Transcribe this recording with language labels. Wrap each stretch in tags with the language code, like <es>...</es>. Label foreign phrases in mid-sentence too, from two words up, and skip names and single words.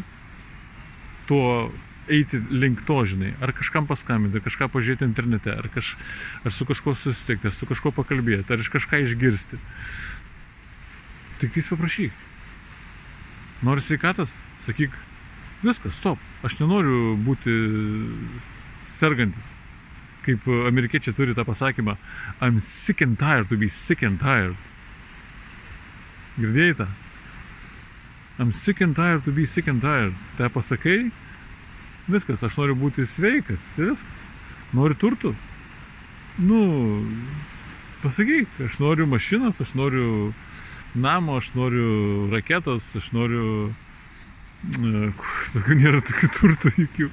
<lt>To eiti link to, žinai, ar kažkam paskambinti, ar kažką pažiūrėti internete, ar su kažkuo susitikti, ar su kažkuo pakalbėti, ar iš kažką išgirsti. Tik tais paprašyk. Nori sveikatos? Sakyk, viskas, stop, aš nenoriu būti sergantis. Kaip amerikiečiai turi tą pasakymą,</lt> <en>I'm sick and tired to be sick and tired.</en> <lt>Girdėjai tą?</lt> <en>I'm sick and tired to be sick and tired.</en> <lt>Tai pasakai, viskas, aš noriu būti sveikas, viskas. Noriu turtų? Pasakyk, aš noriu mašinos, aš noriu namo, aš noriu raketos, aš noriu... Nėra tokių turtų jokių.</lt>